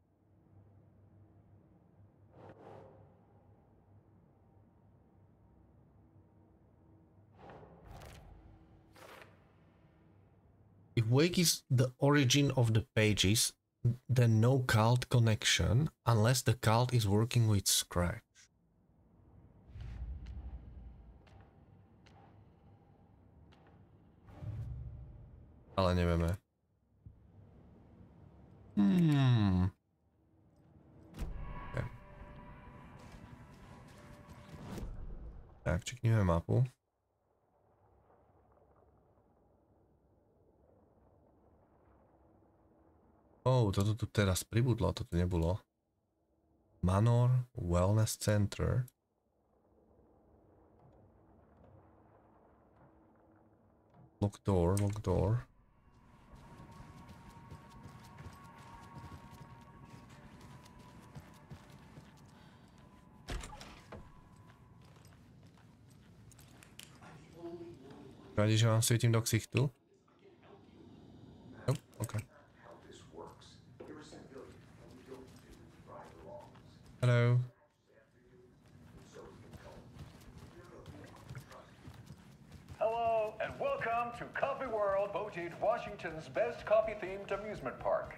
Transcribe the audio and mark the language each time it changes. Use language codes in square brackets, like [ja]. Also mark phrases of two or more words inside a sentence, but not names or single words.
[en] If Wake is the origin of the pages, then no cult connection unless the cult is working with Scratch. [sk] Ale nevieme. Okay. Tak, čekneme mapu. Toto tu teraz pribudlo, toto nebolo. Manor Wellness Center. [en] Lock door, lock door. [sk] Radi, že vám svietím do ksichtu? No, ok. Hello. [en] Hello, and welcome to Coffee World, voted Washington's best coffee-themed amusement park.